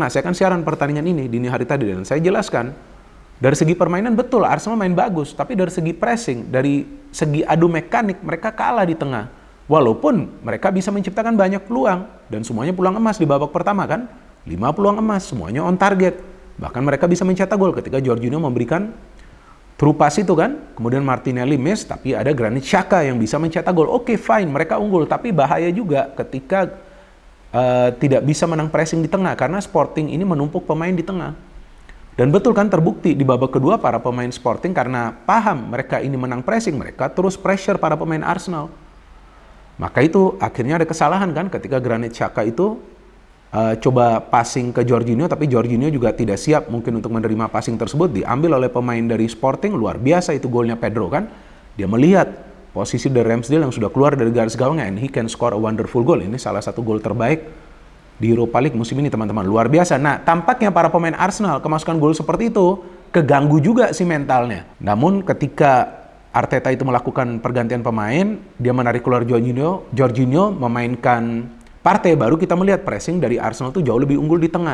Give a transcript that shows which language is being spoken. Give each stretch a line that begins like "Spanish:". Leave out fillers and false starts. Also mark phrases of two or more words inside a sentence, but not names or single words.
Indonesian: Saya kan siaran pertandingan ini dini hari tadi dan saya jelaskan Dari segi permainan betul Arsenal main bagus, tapi dari segi pressing, dari segi adu mekanik mereka kalah di tengah. Walaupun mereka bisa menciptakan banyak peluang dan semuanya peluang emas di babak pertama kan. 5 peluang emas, semuanya
English: on target.
Indonesian: Bahkan mereka bisa mencetak gol ketika Jorginho memberikan
English: through pass
Indonesian: itu kan. Kemudian Martinelli miss, tapi ada Granit Xhaka yang bisa mencetak gol. Oke, fine, mereka unggul, tapi bahaya juga ketika tidak bisa menang pressing di tengah karena Sporting ini menumpuk pemain di tengah. Dan betul kan terbukti di babak kedua para pemain Sporting karena paham mereka ini menang pressing, mereka terus pressure para pemain Arsenal. Maka itu akhirnya ada kesalahan kan ketika Granit Xhaka itu coba passing ke Jorginho, tapi Jorginho juga tidak siap mungkin untuk menerima passing tersebut, diambil oleh pemain dari Sporting. Luar biasa itu golnya Pedro kan. Dia melihat posisi dari Ramsdale yang sudah keluar dari garis gawangnya,
English: and he can score a wonderful goal.
Indonesian: Ini salah satu gol terbaik di Europa League musim ini teman-teman, luar biasa. Nah, tampaknya para pemain Arsenal kemasukan gol seperti itu keganggu juga si mentalnya. Namun ketika Arteta itu melakukan pergantian pemain, dia menarik keluar Jorginho memainkan Partey, baru kita melihat pressing dari Arsenal itu jauh lebih unggul di tengah.